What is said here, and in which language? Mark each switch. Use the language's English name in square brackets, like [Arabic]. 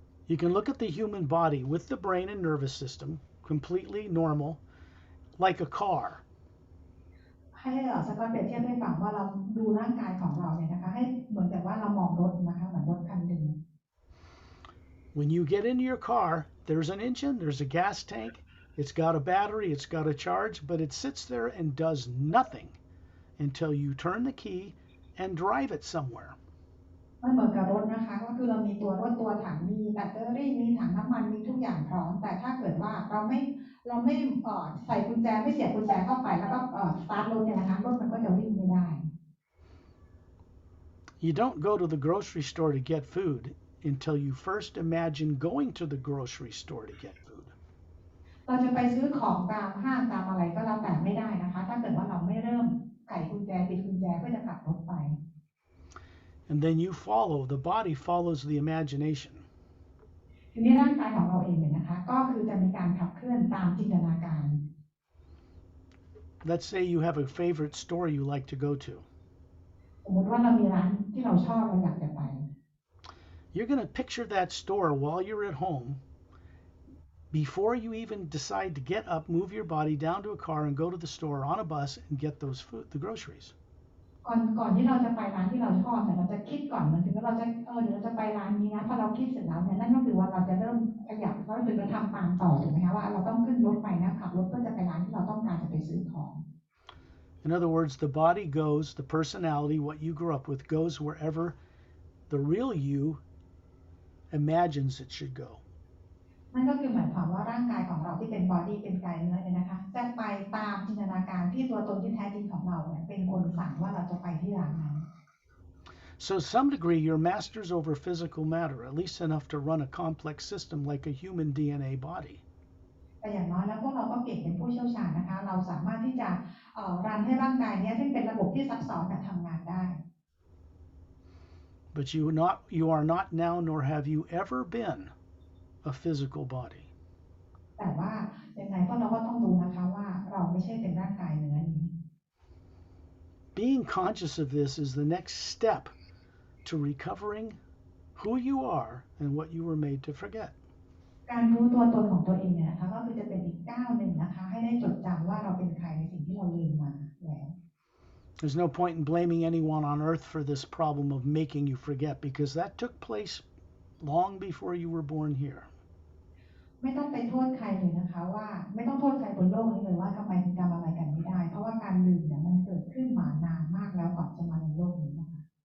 [English] You can look at the human body with the brain and nervous system completely normal, like a car. [Thai] ให้สกอตเปรียบเทียบให้ฟังว่าเราดูร่างกายของเราเนี่ยนะคะให้เหมือนกับว่าเรามองรถนะคะเหมือนรถคันหนึ่ง [English] When you get into your car, there's an engine, there's a gas tank, it's got a battery, it's got a charge, but it sits there and does nothing until you turn the key and drive it somewhere. [Thai] มันเหมือนกับรถนะคะก็คือเรามีตัวรถตัวถังมีแบตเตอรี่มีถังน้ำมันมีทุกอย่างพร้อมแต่ถ้าเกิดว่าเราไม่ใส่กุญแจไม่เสียบกุญแจเข้าไปแล้วก็สตาร์ทรถเนี่ยนะคะรถมันก็จะวิ่งไม่ได้ [English] You don't go to the grocery store to get food until you first imagine going to the grocery store to get food. [Thai] เราจะไปซื้อของตามห้างตามอะไรก็แล้วแต่ไม่ได้นะคะถ้าเกิดว่าเราไม่เริ่มไขกุญแจปิดกุญแจเพื่อจะขับรถไป [English] And then you follow, the body follows the imagination. [Thai] ทีนี้ร่างกายของเราเองเนี่ยนะคะก็คือจะมีการขับเคลื่อนตามจินตนาการ [English] Let's say you have a favorite store you like to go to. [Thai] สมมติว่าเรามีร้านที่เราชอบเราอยากจะไป [English] You're going to picture that store while you're at home before you even decide to get up, move your body down to a car and go to the store on a bus and get those the groceries. [Thai] ก่อนที่เราจะไปร้านที่เราชอบเนี่ยเราจะคิดก่อนมันถึงว่าเราจะเดี๋ยวเราจะไปร้านนี้นะพอเราคิดเสร็จแล้วเนี่ยนั่นก็คือว่าเราจะเริ่มขยับเราถึงจะทำตามต่อถูกไหมคะว่าเราต้องขึ้นรถไปนะขับรถเพื่อจะไปร้านที่เราต้องการจะไปซื้อของ [English] In other words, the body goes, the personality, what you grew up with, goes wherever the real you imagines it should go. [Thai] นั่นก็คือหมายความว่าร่างกายของเราที่เป็นบอดี้เป็นกายเนื้อเนี่ยนะคะจะไปตามจินตนาการที่ตัวตนที่แท้จริงของเราเนี่ยเป็นคนสั่งว่าเราจะไปที่ร้านนั้น [English] So to some degree, you're masters over physical matter, at least enough to run a complex system like a human DNA body. [Thai] แต่อย่างน้อยแล้วพวกเราก็เก่งเป็นผู้เชี่ยวชาญนะคะเราสามารถที่จะรันให้ร่างกายนี้ซึ่งเป็นระบบที่ซับซ้อนทำงานได้ [English] But you are not now, nor have you ever been, a physical body. [Thai] แต่ว่ายังไงพวกเราก็ต้องรู้นะคะว่าเราไม่ใช่เป็นร่างกายเนื้อนี้ [English] Being conscious of this is the next step to recovering who you are and what you were made to forget. [Thai] การรู้ตัวตนของตัวเองเนี่ยนะคะก็คือจะเป็นอีกก้าวหนึ่งนะคะให้ได้จดจำว่าเราเป็นใครในสิ่งที่เราลืมมาแล้ว [English] There's no point in blaming anyone on earth for this problem of making you forget because that took place long before you were born here. [Thai] ไม่ต้องไปโทษใครเลยนะคะว่าไม่ต้องโทษใครบนโลกนี้เลยว่าทำไมถึงจำอะไรกันไม่ได้เพราะว่าการลืมเนี่ยมันเกิดขึ้นมานานมากแล้วก่อนจะมาในโลกนี้นะคะ